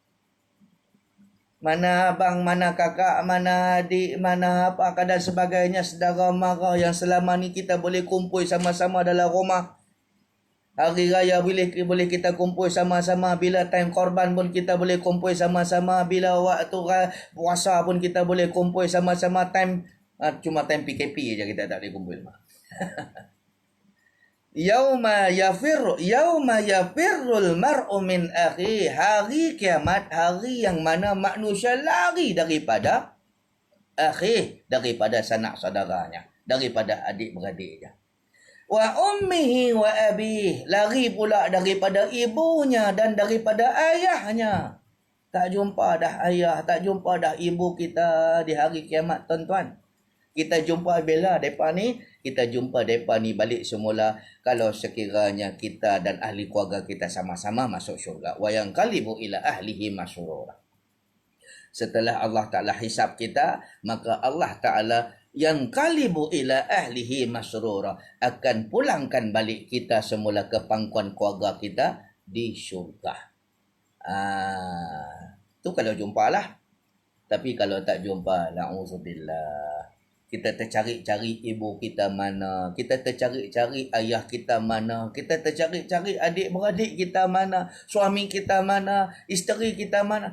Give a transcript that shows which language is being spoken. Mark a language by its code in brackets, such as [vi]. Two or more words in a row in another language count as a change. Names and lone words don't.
[ms] Mana abang, mana kakak, mana adik, mana apa dan sebagainya, saudara mara yang selama ni kita boleh kumpul sama-sama dalam rumah. Hari raya boleh kita kumpul sama-sama. Bila time korban pun kita boleh kumpul sama-sama. Bila waktu puasa pun kita boleh kumpul sama-sama. Cuma time PKP je kita tak boleh kumpul. [ar] يوم يفر المرء من أخيه. [ms] Hari kiamat, hari yang mana manusia lari daripada akhi, daripada sanak saudaranya, daripada adik-beradiknya. [ar] وأمه وأبيه, [ms] lari pula daripada ibunya dan daripada ayahnya. Tak jumpa dah ayah, tak jumpa dah ibu kita di hari kiamat, tuan-tuan. Kita jumpa bila mereka ni, kita jumpa mereka ni balik semula kalau sekiranya kita dan ahli keluarga kita sama-sama masuk syurga. [ar] وينقلب إلى أهله مسرورا. [ms] Setelah Allah Ta'ala hisab kita, maka Allah Ta'ala [ar] ينقلب إلى أهله مسرورا, [ms] akan pulangkan balik kita semula ke pangkuan keluarga kita di syurga. Tu kalau jumpa lah. Tapi kalau tak jumpa, na'udzubillah, kita tercari-cari ibu kita mana, kita tercari-cari ayah kita mana, kita tercari-cari adik-beradik kita mana, suami kita mana, isteri kita mana.